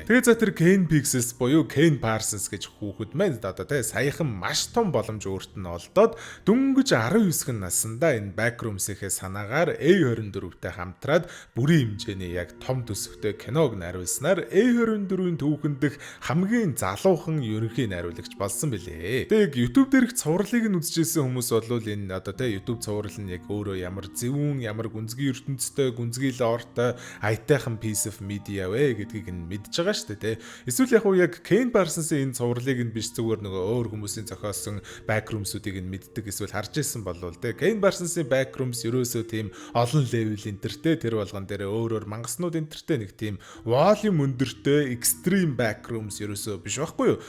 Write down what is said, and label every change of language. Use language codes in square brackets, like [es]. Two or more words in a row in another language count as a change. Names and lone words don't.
[mn] Тэгээ за тэр Ken Pixels буюу Ken Parsons гэж хүүхэд маань одоо тэ саяхан маш том боломж өөрт нь олдоод дөнгөж 19 наснда энэ Backrooms-ийнхээ санаагаар A24-тэй хамтраад бүрийн хэмжээний яг том төсөвтэй киног найруулснаар A24-ийн түүхэн дэх хамгийн залуухан ерөнхий найруулагч болсон билээ. Тэг YouTube дээрх цувралыг нь үзчихсэн хүмүүс бол энэ одоо тэ YouTube цуврал нь яг өөрөө ямар зөвүүн, ямар гүнзгий ертөнцтэй, гүнзгий лортой, аятайхан [en] piece of media [mn] вэ гэдгийг нь мэдж байгаа шүү дээ. Эсвэл яг Ken Parsons-ийн энэ цувралыг нь биш зүгээр нөгөө өөр хүмүүсийн зохиосон Backrooms-уудыг нь мэддэг эсвэл харж ирсэн болвол тэ Ken Parsons-ийн Backrooms ерөөсөө тийм олон level энтертэй тэр болгон дээр өөрөөр мангаснууд энтертэй нэг тийм volume өндөртэй extreme Backrooms ерөөсөө биш байхгүй юу?